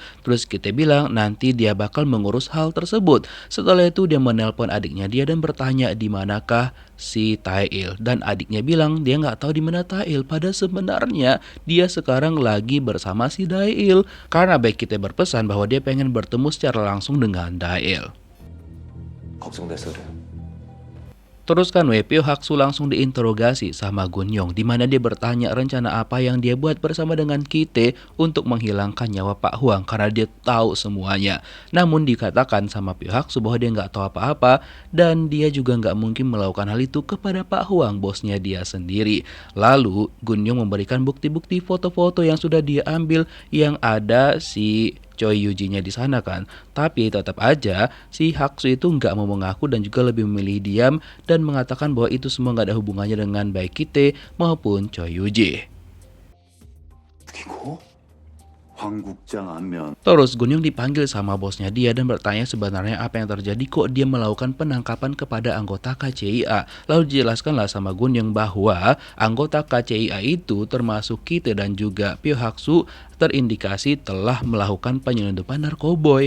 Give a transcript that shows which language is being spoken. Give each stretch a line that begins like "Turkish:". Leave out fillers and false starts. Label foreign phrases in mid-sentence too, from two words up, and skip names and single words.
Indonesian: Terus kita bilang nanti dia bakal mengurus hal tersebut. Setelah itu dia menelpon adiknya dia dan bertanya di manakah si Tae-il, dan adiknya bilang dia nggak tahu di mana Tae-il. Pada sebenarnya dia sekarang lagi bersama si Tae-il karena Baek Ki-tae berpesan bahwa dia pengen bertemu secara langsung dengan Tae-il.
Korean: 걱정돼서 그래.
Indonesian: Terus kan Pyo Hak-su langsung diinterogasi sama Gun-yong, di mana dia bertanya rencana apa yang dia buat bersama dengan Ki-tae untuk menghilangkan nyawa Pak Hwang karena dia tahu semuanya. Namun dikatakan sama Pyo Hak-su bahwa dia nggak tahu apa-apa dan dia juga nggak mungkin melakukan hal itu kepada Pak Hwang, bosnya dia sendiri. Lalu Gun-yong memberikan bukti-bukti foto-foto yang sudah dia ambil yang ada si Choi Yuji-nya di sana kan. Tapi tetap aja si Hak-su itu nggak mau mengaku dan juga lebih memilih diam dan mengatakan bahwa itu semua nggak ada hubungannya dengan Baek Ki-tae maupun Choi Yuji.
Korean: 그리고 황국장 안면
Indonesian: Terus Gun-yong dipanggil sama bosnya dia dan bertanya sebenarnya apa yang terjadi kok dia melakukan penangkapan kepada anggota KCIA. Lalu dijelaskanlah sama Gun-yong bahwa anggota KCIA itu termasuk Ki-tae dan juga Pyo Hak-su terindikasi telah melakukan penyelundupan narkoboy.